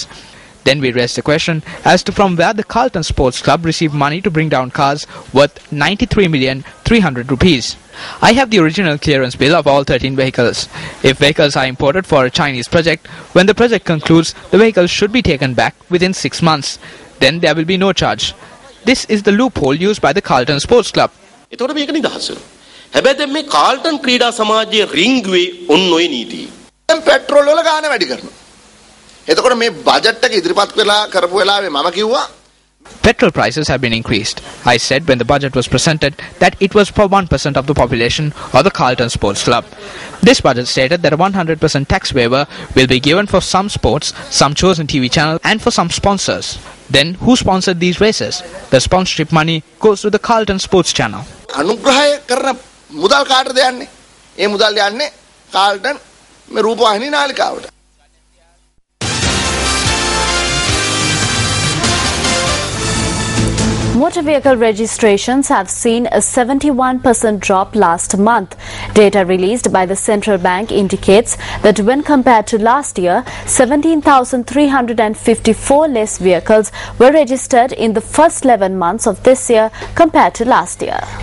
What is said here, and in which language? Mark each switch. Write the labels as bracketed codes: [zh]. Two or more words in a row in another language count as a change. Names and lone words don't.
[en] Then we raised the question as to from where the Carlton Sports Club received money to bring down cars worth 93,300,000 rupees. I have the original clearance bill of all 13 vehicles. If vehicles are imported for a Chinese project, when the project concludes, the vehicles should be taken back within 6 months. Then there will be no charge. This is the loophole used by the Carlton Sports Club. [si] එතකොට මේක නිදහස් වෙනවා. හැබැයි දැන් මේ කාල්ටන් ක්‍රීඩා සමාජයේ රින්ග්වේ ඔන්න ඔය නීතිය. දැන් පෙට්‍රෝල් වල ගාණ වැඩි කරනවා. එතකොට මේ බජට් එක ඉදිරිපත් වෙලා කරපු වෙලාවේ මම කිව්වා [en] Petrol prices have been increased. I said when the budget was presented that it was for 1% of the population of the Carlton Sports Club. This budget stated that a 100% tax waiver will be given for some sports, some chosen TV channels and for some sponsors. Then who sponsored these races? The sponsorship money goes to the Carlton Sports Channel. [si] අනුග්‍රහය කරන මුදල් කාටද යන්නේ? ඒ මුදල් යන්නේ කාල්ටන් මේ රූපවාහිනී නාලිකාවට. [en] Motor vehicle registrations have seen a 71% drop last month. Data released by the central bank indicates that when compared to last year, 17,354 less vehicles were registered in the first 11 months of this year compared to last year.